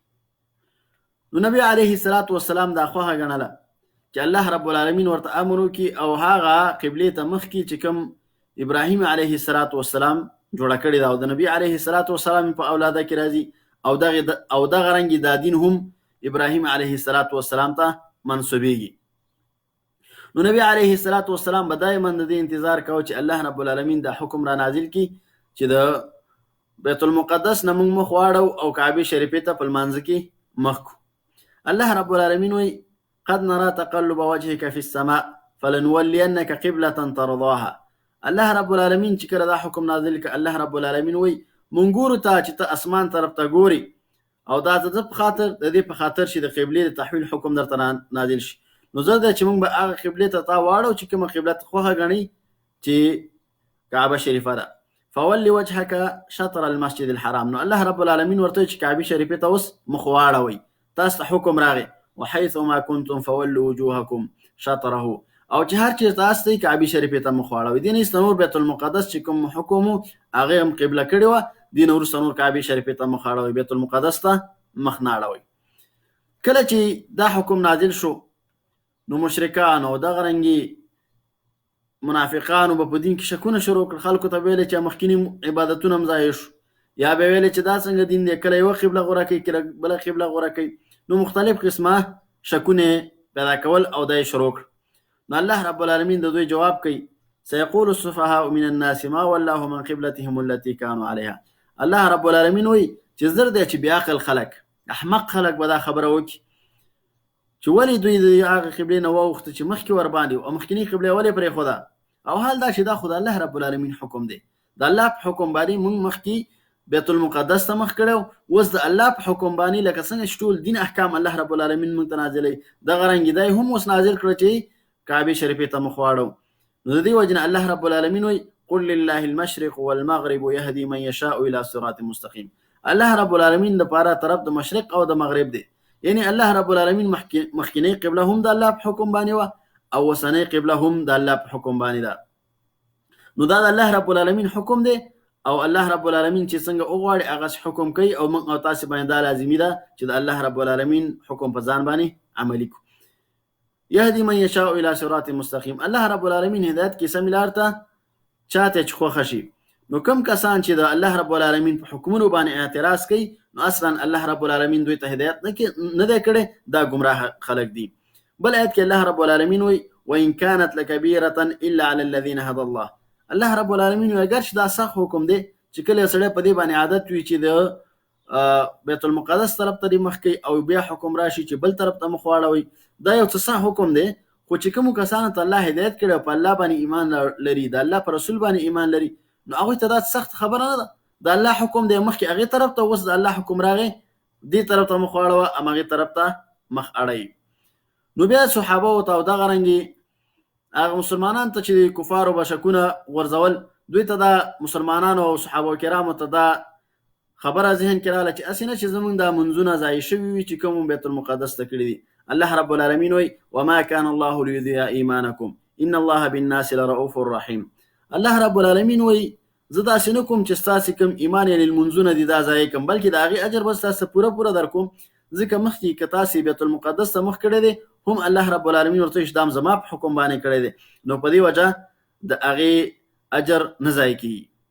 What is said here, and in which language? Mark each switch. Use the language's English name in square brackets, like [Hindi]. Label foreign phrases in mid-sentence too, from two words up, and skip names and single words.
[Pashto] نو نبی [Arabic] علیه السلام [Pashto] دا خوښه ګڼله چې الله رب العالمین ورته امر وکړي او هغه قبلې ته مخکې چې کوم ابراهیم [Arabic] علیه السلام [Pashto] جوړه کړې ده او د نبی [Arabic] علیه السلام [Pashto] په اولاده کې راځي او دغه رنګې دا دین هم ابراهیم [Arabic] علیه السلام [Pashto] ته منسوبېږي. نو نبی [Arabic] علیه السلام [Pashto] به دایما د دې انتظار کوه چې الله رب العالمین دا حکم را نازل کړي چې د بیت المقدس نه موږ مخ واړو او کعبې شریفې ته په لمانځه کې مخ کړو. الله رب العالمین وایي [Arabic] قد نرى تقلب وجهك في السماء فلنولينك قبلة ترضاها. [Pashto] الله رب العالمین چې کله دا حکم نازل کړ الله رب العالمین وایي مونږ ګورو ته چې ته اسمان طرف ته ګوري او دا د دې په خاطر چې د قبلې د تحویل حکم درته نازل شي. نو زه ده چې موږ به هغه قبلې ته تا واړو چې کومه قبله ته خوښه ګڼي چې کعبه شریفه ده. [Arabic] فول وجهك شطر المسجد الحرام. [Pashto] نو الله رب العالمین ورته چې کعبه شریفه ته اوس مخ واړوئ، تاسو ته حکم راغی [Arabic] وحيث ما كنتم فولوا وجوهكم شطره، [Pashto] او چې هر چیرته تاسو ته کعبه شریفه ته مخ واړوئ. دین استنور بیت المقدس چې کوم حکم هغه هم قبله کړی و، دین ورسته نور کعبه شریفه ته مخ واړوئ، بیت المقدس ته مخ نه اړوئ. کله چې دا حکم نازل شو نو مشرکان او دغه رنګي منافقانو به په دین کې شکونه شروع کړل. خلکو ته ویل چې مخکینی عبادتونه هم ضایع شو، یا به ویل چې دا څنګه دین دی، کله یوه قبله غوره کوي کله بله قبله غوره کوي. نو مختلف قسمه شکونه پیدا کول او دا یې شروع کړ. نو الله رب العالمین د دوی جواب کوي [Arabic] سيقول السفهاء من الناس ما ولاهم من قبلتهم التي كانوا عليها. [Pashto] الله رب العالمین وایي چې زر دی چې بیا عقل خلک احمق خلک به دا خبره وکړي چې ولې دوی د هغه قبلې نه واوښته چې مخکې ورباندې او مخکینی قبله ولې پرېښوده، او حال دا چې دا خو د الله رب العالمین حکم دی. د الله په حکم باندې موږ مخکې بیت المقدس ته مخ کړو، اوس د الله په حکم باندې لکه څنګه چې ټول دین احکام الله رب العالمین موږ ته نازلوي دغه رنګې دی هم اوس نازل کړه چې کعبې شریفې ته مخ واړو. نو د دې وجې نه الله رب العالمین وایي [Arabic] قل لله المشرق والمغرب يهدي من يشاء الى صراط مستقیم. [Pashto] الله رب العالمین لپاره طرف د مشرق او د مغرب دی، یعنی الله رب العالمین مخکینی قبله هم د الله په حکم باندې وه او اوسنۍ قبله هم د الله په حکم باندې ده. نو دا د الله رب العالمین حکم دی او الله رب العالمین چې څنګه وغواړي هغه حکم کوي او موږ او تاسې باندې دا لازمي ده چې د الله رب العالمین حکم په ځان باندې عملي کړو. [Arabic] یهدي من یشاء الى صراط مستقیم. [Pashto] الله رب العالمین هدایت کې سمې لار ته چاته چې خوښه شي. نو کوم کسان چې د الله رب العالمین په حکمونو باندې اعتراض کوي نو اصلا الله رب العالمین دوی ته هدایت نه دی کړی، دا گمراه خلک دي. بل آیت کې الله رب العالمین وایي [Arabic] وان كانت لكبيرة الا على الذين هدى الله. [Pashto] الله رب العالمین وایي اگر چې دا سخت حکم دی چې کله سړی په دې باندې عادت وي چې د بیت المقدس طرف ته مخ کوي او بیا حکم راشي چې بل طرف ته مخ واړوي، دا یو څه سخت حکم دی. خو چې کومو کسانو ته الله هدایت کړی او په الله باندې ایمان لري، د الله په رسول باندې ایمان لري، نو هغوی ته دا سخت خبره نه ده. د الله حکم دی مخکې هغې طرف ته، اوس د الله حکم راغی دې طرف ته مخ واړوه همغې طرف ته مخ اړوي. نو بیا صحابه ته او دغه رنګې هغه مسلمانان ته چې کفارو به شکونه غورځول، دوی ته دا مسلمانانو او صحابه کرامو ته دا خبره ذهن کې راغله چې هسې نه چې زموږ دا منځونه ضایع شوي وي چې کوم بیت المقدس ته کړي دي. الله رب العالمین وایي [Arabic] وما كان الله ليضيع ایمانکم ان الله بالناس لرؤوف رحیم. [Pashto] الله رب العالمین وایي زه داسې نه کوم چې ستاسې کوم ایمان یې لمونځونه دي دا ضایع کړم، بلکې د هغې اجر به ستاسې پوره در کوم، ځکه مخکې که تاسې بیت المقدس ته مخ کړی دی هم الله رب العالمین ورته چې دا هم زما په حکم باندې کړی دی، نو په دې وجه د هغې اجر نه ضایع کېږي.